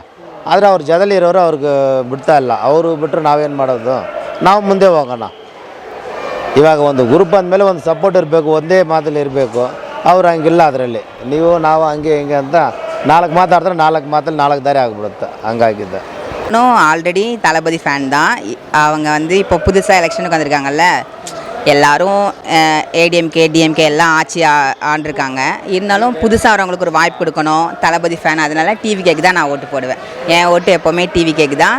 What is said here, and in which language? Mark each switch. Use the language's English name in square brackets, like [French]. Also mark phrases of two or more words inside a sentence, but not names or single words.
[Kannada] ಆದರೆ ಅವ್ರ ಜೊತೆಲಿರೋರು ಅವ್ರಿಗೆ ಬಿಡ್ತಾ ಇಲ್ಲ. ಅವರು ಬಿಟ್ಟರೆ ನಾವೇನು ಮಾಡೋದು, ನಾವು ಮುಂದೆ ಹೋಗೋಣ. ಇವಾಗ ಒಂದು ಗ್ರೂಪ್ ಅಂದಮೇಲೆ ಒಂದು ಸಪೋರ್ಟ್ ಇರಬೇಕು, ಒಂದೇ ಮಾತಲ್ಲಿ ಇರಬೇಕು. ಅವ್ರು ಹಂಗಿಲ್ಲ. ಅದರಲ್ಲಿ ನಾವು ಹಂಗೆ ಹಿಂಗೆ ಅಂತ 4 ಮಾತಾಡ್ತಾರೆ, 4 ಮಾತಲ್ಲಿ 4 ದಾರಿ ಆಗಿಬಿಡುತ್ತೆ. ಹಂಗಾಗಿದ್ದೆ. [Tamil] ஆல்ரெடி தளபதி ஃபேன் தான். அவங்க வந்து இப்போ புதுசாக எலெக்ஷனுக்கு வந்திருக்காங்கல்ல, எல்லாரும் ADMK DMK எல்லாம் ஆட்சி ஆண்டிருக்காங்க. இருந்தாலும் புதுசாக வரவங்களுக்கு ஒரு வாய்ப்பு கொடுக்கணும். தளபதி ஃபேன், அதனால TVKக்கு தான் நான் ஓட்டு போடுவேன். என் ஓட்டு எப்போவுமே TVKக்கு தான்.